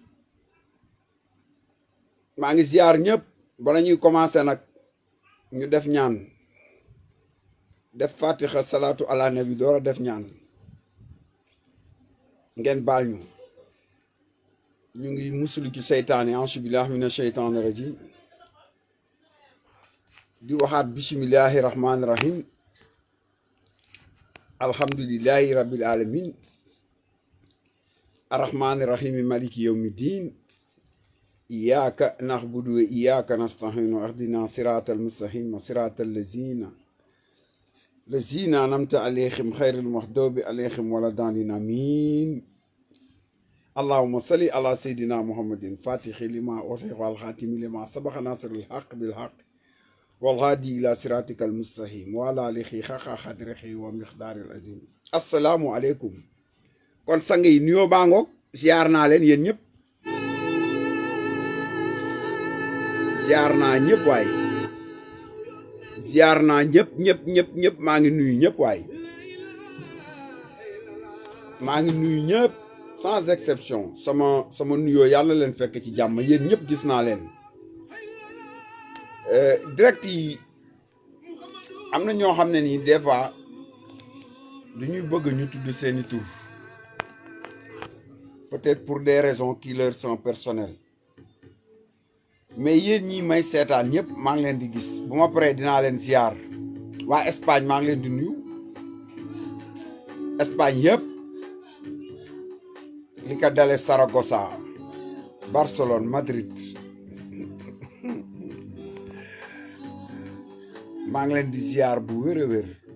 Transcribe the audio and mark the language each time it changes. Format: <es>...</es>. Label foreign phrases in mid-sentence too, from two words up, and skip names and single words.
<wo>maa ngi ziar ñëpp bala ñuy commencé nag ñu def ñaan def fatiha</wo> <ar>صلاة على النبي</ar> <wo>door a def ñaan ngeen baal ñu ngi musulu ci seytaane</wo> <ar>أعوذ بالله من الشيطان الرجيم</ar> <wo>di waxaat</wo> <ar>بسم الله الرحمن الرحيم الحمد لله رب العالمين الرحمن الرحيم مالك يوم الدين إياك نعبد وإياك نستعين اهدنا الصراط المستقيم صراط الذين أنعمت عليهم غير المغضوب عليهم ولا الضالين آمين اللهم صل على سيدنا محمد فاتح لما أغلق والخاتم لما سبق ناصر الحق بالحق والهادي إلى صراطك المستقيم وعلى آله حق قدره ومقدار العظيم السلام عليكم</ar> <wo>kon sang yi nuyoo baa ngoog ziar naa leen yéen ñëpp ziar naa ñëpp waay ziar naa ñëpp maa ngi nuyu ñëpp waay maa ngi nuyu ñëpp</wo> <fr>sans exception</fr> <wo>sama nuyoo yàlla leen fekk ci jàmm yéen ñëpp gis naa leen direct yi am na ñoo xam ne nii</wo> <fr>des fois</fr> <wo>du ñuy bëgg ñu tudd seeni tur</wo> <fr>peut-être pour des raisons qui leur sont personnelles</fr> <wo>mais yéen ñi may seetaan ñëpp maa ngi leen di gis bu ma paree dinaa leen ziar waa Espagne maa ngi leen di nuyu Espagne yëpp li ko dale Saragossa Barcelone Madrid maa ngi leen di ziar bu wér a wér</wo>